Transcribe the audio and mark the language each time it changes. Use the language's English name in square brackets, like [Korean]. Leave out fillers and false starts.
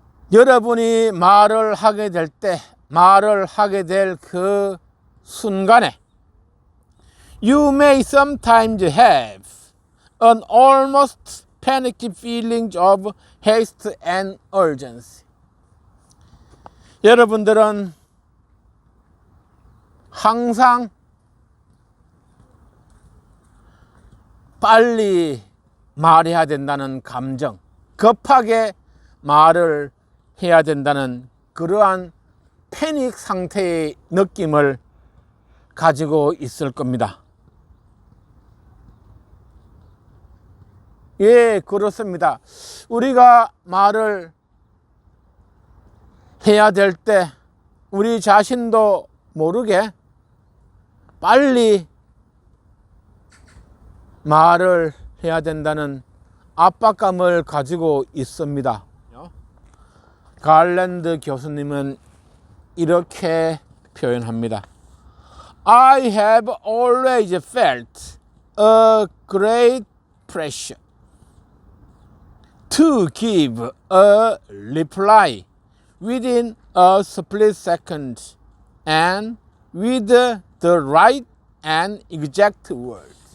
[Korean] 여러분이 말을 하게 될 때, 말을 하게 될 그 순간에 [English] You may sometimes have an almost panicky feeling of haste and urgency. [Korean] 여러분들은 항상 빨리 말해야 된다는 감정, 급하게 말을 해야 된다는 그러한 패닉 상태의 느낌을 가지고 있을 겁니다. 예, 그렇습니다. 우리가 말을 해야 될 때 우리 자신도 모르게 빨리 말을 해야 된다는 압박감을 가지고 있습니다. 갈랜드 교수님은 이렇게 표현합니다. [English] I have always felt a great pressure to give a reply within a split second and with the right and exact word.